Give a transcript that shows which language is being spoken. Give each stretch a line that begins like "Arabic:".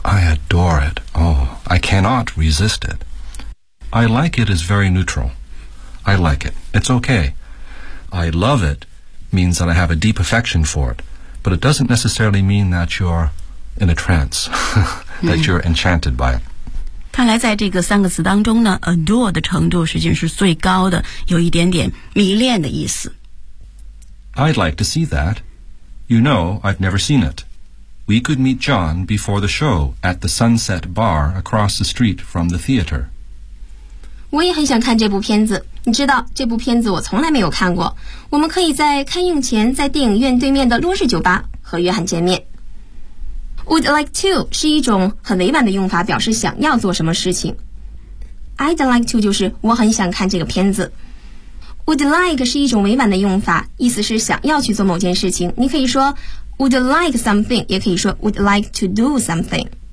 English: I adore it. Oh, I cannot resist it. I like it is very neutral. I like it. It's okay. I love it means that I have a deep affection for it, but it doesn't necessarily mean that you're in a trance, that you're enchanted by it.
Chinese: 看来在这个三个词当中呢 ,adore 的程度实际是最高的，有一点点迷恋的意思。
English: I'd like to see that. You know, I've never seen it. We could meet John before the show at the Sunset Bar across the street from the theater.
Chinese: 我也很想看这部片子，你知道这部片子我从来没有看过，我们可以在开映前在电影院对面的洛氏酒吧和约翰见面。 Would like to 是一种很委婉的用法，表示想要做什么事情。 I'd like to 就是我很想看这个片子。Would like 是一种委婉的用法，意思是想要去做某件事情，你可以说 Would like something， 也可以说 Would like to do something。